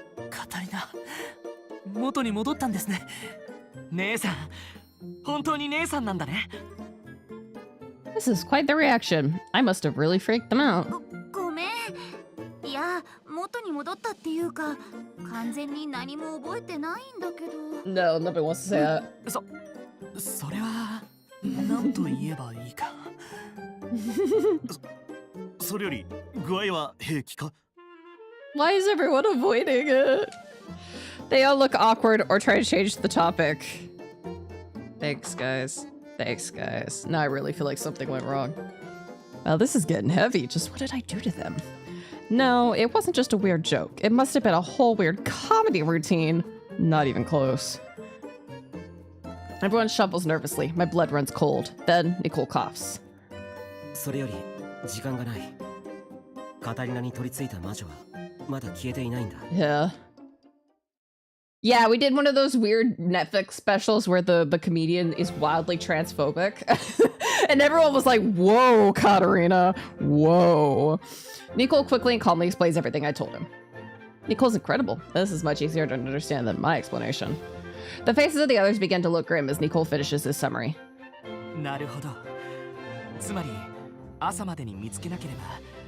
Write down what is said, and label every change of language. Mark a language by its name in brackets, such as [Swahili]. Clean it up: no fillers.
[Japanese] カタリナ、元に戻ったんですね。姉さん、本当に姉さんなんだね。 [English] This is quite the reaction. I must have really freaked them out. [Japanese] ごめん。いや、元に戻ったっていうか、完全に何も覚えてないんだけど。 [English] No, nobody wants to say that. [Japanese] それは何と言えばいいか。それより具合は平気か？ [English] Why is everyone avoiding it? They all look awkward or try to change the topic. Thanks, guys. Thanks, guys. Now I really feel like something went wrong. Well, this is getting heavy. Just what did I do to them? No, it wasn't just a weird joke. It must have been a whole weird comedy routine. Not even close. Everyone shuffles nervously. My blood runs cold. Then Nicole coughs. [Japanese] それより時間がない。カタリナに取り付いた魔女はまだ消えていないんだ。 [English] Yeah. Yeah, we did one of those weird Netflix specials where the comedian is wildly transphobic. And everyone was like, whoa, Catarina, whoa. Nicole quickly and calmly explains everything I told him. Nicole's incredible. This is much easier to understand than my explanation. The faces of the others begin to look grim as Nicole finishes his summary. [Japanese] なるほど。つまり朝までに見つけなければ